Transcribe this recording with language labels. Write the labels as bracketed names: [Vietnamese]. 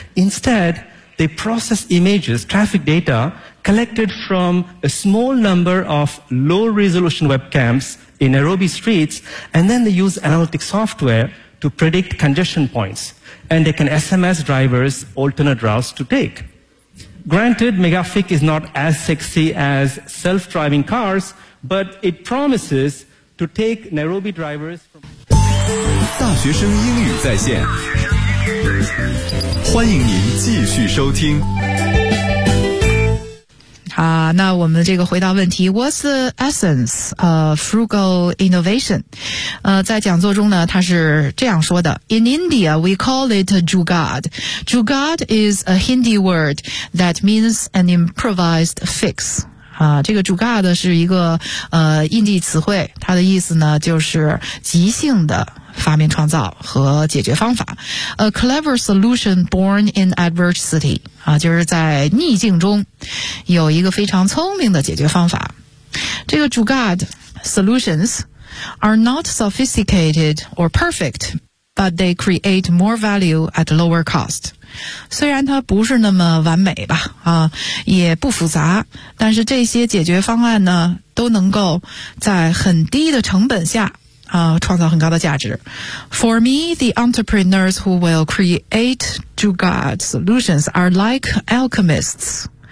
[English] Instead, they process images, traffic data, collected from a small number of low-resolution webcams in Nairobi streets, and then they use analytic software to predict congestion points, and they can SMS drivers alternate routes to take. Granted, MegaFIC is not as sexy as self-driving cars, but it promises to take Nairobi drivers from... [Chinese] 大学生英语在线，欢迎您继续收听。好，那我们这个回答问题 [English] What's the essence of frugal innovation? [Chinese] 在讲座中呢，他是这样说的 [English] In India, we call it Jugad. Jugad is a Hindi word that means an improvised fix. [Chinese] 这个 Jugad 是一个印地词汇，它的意思呢就是即兴的发明创造和解决方法。 [English] A clever solution born in adversity, [Chinese] 就是在逆境中有一个非常聪明的解决方法。 [English] 这个 Jugad solutions are not sophisticated or perfect, but they create more value at lower cost. [Chinese] 虽然它不是那么完美吧，也不复杂，但是这些解决方案呢，都能够在很低的成本下，创造很高的价值。 [English] For me, the entrepreneurs who will create Jugad solutions are like alchemists.